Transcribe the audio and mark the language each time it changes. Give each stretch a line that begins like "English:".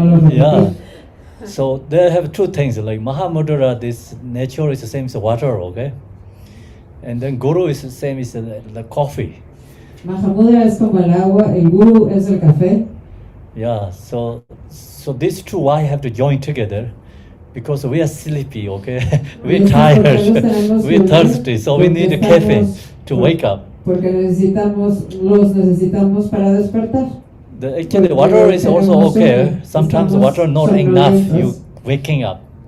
English: Yeah. So they have two things, like Mahamudra, this nature is the same as water, okay? And then guru is the same as the coffee.
Spanish: Mahamudra es como el agua, el guru es el café.
English: Yeah, so these two why have to join together? Because we are sleepy, okay? We're tired, we're thirsty, so we need a caffeine to wake up.
Spanish: Porque los necesitamos para despertar.
English: Actually, water is also okay. Sometimes water not enough, you waking up.